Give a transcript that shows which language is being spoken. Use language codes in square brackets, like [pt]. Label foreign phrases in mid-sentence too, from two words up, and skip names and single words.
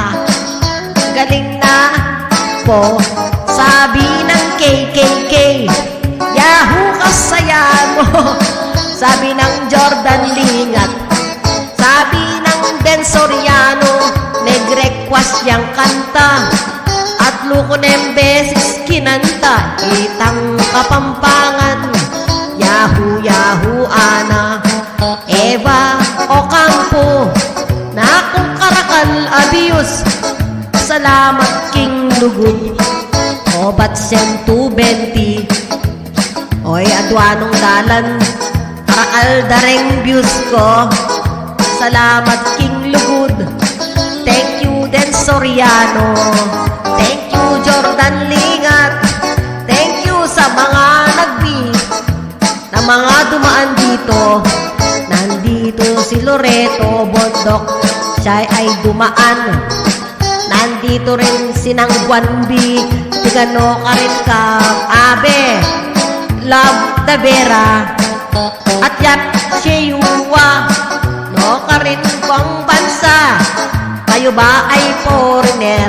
[tl] Galing na po, sabi ng KKK. [pam] Yahoo kasaya mo, sabi ng Jordan Lingat. [tl] Sabi ng Den Soriano, [pam] nag-request yang kanta. At luko nembesis kinanta, itang Kapampangan. Yahoo, Yahoo, Ana Eva Ocampo, na kung karakal abiyos. Salamat king lugod, o ba't 120? Oy, adwanong dalan, karakal dareng views ko. Salamat king lugod. [en] Thank you Soriano. Thank you, Jordan Lingat. [tl] Thank you sa mga na mga dumaan dito. Nandito si Loreto Bondok, siya ay dumaan. Nandito rin si Nang Buanbi, [pam] tigano ka rin ka, [tl] Abe, Love Tavera, at Yat Sheyuwa, [pam] no ka rin kong bansa, [tl] kayo ba ay foreigner?